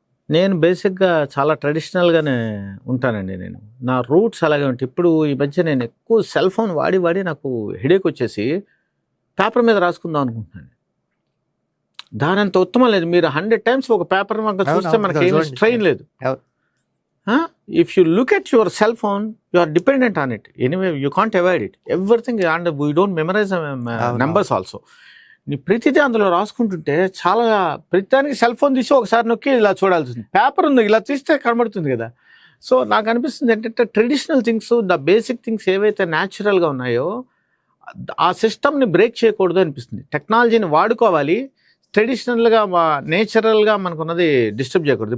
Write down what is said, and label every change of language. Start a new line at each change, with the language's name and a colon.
Telugu: నేను బేసిక్గా చాలా ట్రెడిషనల్గానే ఉంటానండి. నా రూట్స్ అలాగే ఉంటాయి. ఇప్పుడు ఈ మధ్య నేను ఎక్కువ సెల్ ఫోన్ వాడి నాకు హెడేక్ వచ్చేసి పేపర్ మీద రాసుకుందాం అనుకుంటున్నాను. దాని అంత ఉత్తమం లేదు. మీరు 100 times ఒక పేపర్ చూస్తే మనకి ఏమి స్ట్రెయిన్ లేదు.
English: if you look at your cell phone, you are dependent on it. Anyway, you can't avoid it. Everything, and we don't memorize numbers also.
Telugu: నీ ప్రతిదీ అందులో రాసుకుంటుంటే చాలా ప్రతిదానికి సెల్ ఫోన్ తీసి ఒకసారి నొక్కి ఇలా చూడాల్సింది. పేపర్ ఉంది, ఇలా తీస్తే కనబడుతుంది కదా. సో నాకు అనిపిస్తుంది ఏంటంటే traditional things, the basic things ఏవైతే న్యాచురల్గా ఉన్నాయో ఆ సిస్టమ్ని బ్రేక్ చేయకూడదు అనిపిస్తుంది. టెక్నాలజీని వాడుకోవాలి, ట్రెడిషనల్గా నేచురల్గా మనకున్నది డిస్టర్బ్ చేయకూడదు.